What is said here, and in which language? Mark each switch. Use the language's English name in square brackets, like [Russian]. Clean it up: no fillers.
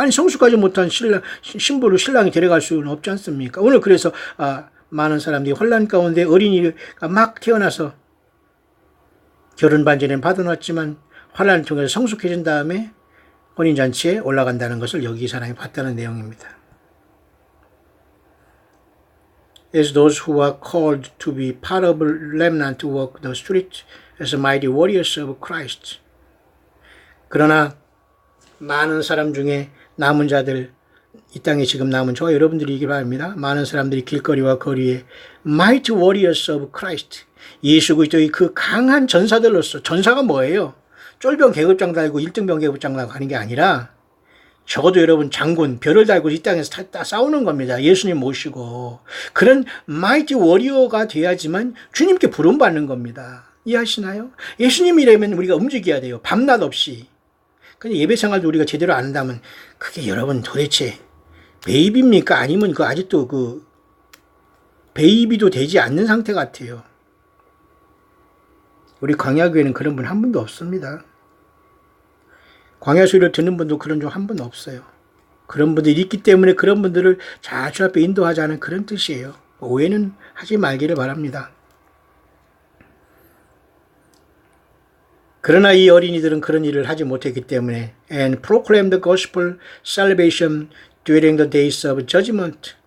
[Korean] 아니 성숙하지 못한 신부를 신랑이 데려갈 수는 없지 않습니까? 오늘 그래서 많은 사람들이 혼란 가운데 어린이가 막 태어나서 결혼 반지는 받아놨지만 환란을 통해서 성숙해진 다음에 혼인잔치에 올라간다는 것을 여기 이 사람이 봤다는 내용입니다. [English] As those who are called to be part of a remnant walk the street as mighty warriors of Christ. [Korean] 그러나 많은 사람 중에 남은 자들, 이 땅에 지금 남은 저와 여러분들이기 바랍니다. 많은 사람들이 길거리와 거리에 [English] mighty warriors of Christ, [Korean] 예수 그리스도의 그 강한 전사들로서, 전사가 뭐예요? 쫄병 계급장 달고 1등병 계급장 달고 하는 게 아니라 적어도 여러분 장군, 별을 달고 이 땅에서 싸우는 겁니다. 예수님 모시고. 그런 마이티 워리어가 돼야지만 주님께 부름받는 겁니다. 이해하시나요? 예수님이라면 우리가 움직여야 돼요. 밤낮 없이. 근데 예배 생활도 우리가 제대로 안 한다면 그게 여러분 도대체 베이비입니까? 아니면 아직도 베이비도 되지 않는 상태 같아요. 우리 광야교회는 그런 분 한 분도 없습니다. 광야 소리를 듣는 분도 그런 종 한 분 없어요. 그런 분들이 있기 때문에 그런 분들을 잘 주 앞에 인도하자는 그런 뜻이에요. 오해는 하지 말기를 바랍니다. 그러나 이 어린이들은 그런 일을 하지 못했기 때문에 [English] and proclaim the gospel salvation during the days of judgment.